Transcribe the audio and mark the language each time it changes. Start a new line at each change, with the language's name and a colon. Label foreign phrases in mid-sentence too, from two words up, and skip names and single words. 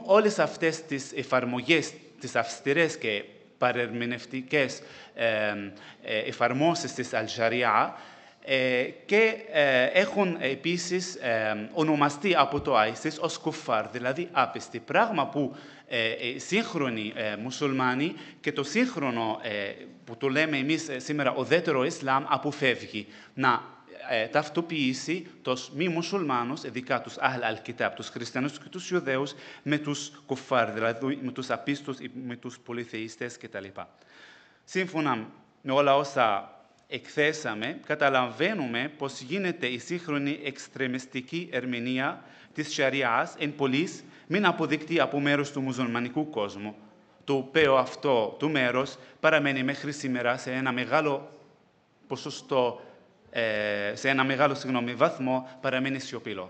Greek: όλες αυτές τις εφαρμογές, τις αυστηρές και παρερμηνευτικές εφαρμόσεις της Αλ-Σαρία και έχουν επίσης ονομαστεί από το ISIS ως κουφάρ, δηλαδή άπιστοι, πράγμα που σύγχρονοι μουσουλμάνοι και το σύγχρονο που το λέμε εμείς σήμερα ουδέτερο Ισλάμ αποφεύγει. Να ταυτοποιήσει τους μη μουσουλμάνους, ειδικά τους
Arabic: أهل الكتاب,
Greek: τους χριστιανούς και τους Ιουδαίους, με τους κουφάρ, δηλαδή με τους απίστους, με τους πολυθεϊστές κτλ. Σύμφωνα με όλα όσα εκθέσαμε, καταλαβαίνουμε πως γίνεται η σύγχρονη εξτρεμιστική ερμηνεία της Σαριάς εν πολλοίς μην αποδεικτή από μέρος του μουσουλμανικού κόσμου, το οποίο αυτό το μέρος παραμένει μέχρι σήμερα σε ένα μεγάλο ποσοστό, σε ένα μεγάλο βαθμό, παραμένει σιωπηλό.